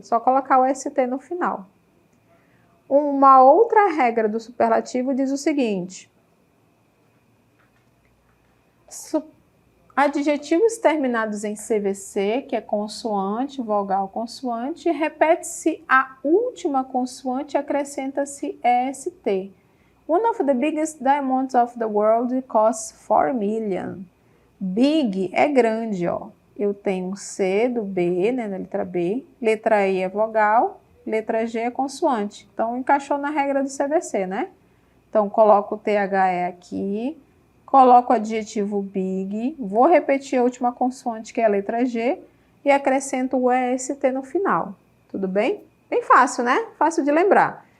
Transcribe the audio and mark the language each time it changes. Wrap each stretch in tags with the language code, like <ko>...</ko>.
<pt>Só colocar o ST no final. Uma outra regra do superlativo diz o seguinte: adjetivos terminados em CVC, que é consoante, vogal, consoante, repete-se a última consoante e acrescenta-se EST.</pt> <en>One of the biggest diamonds of the world costs 4 million.</en> <pt>Big é grande, ó. Eu tenho C do B, né, na letra B, letra E é vogal, letra G é consoante. Então, encaixou na regra do CVC, né? Então, coloco o THE aqui, coloco o adjetivo big, vou repetir a última consoante, que é a letra G, e acrescento o EST no final. Tudo bem? Bem fácil, né? Fácil de lembrar.</pt>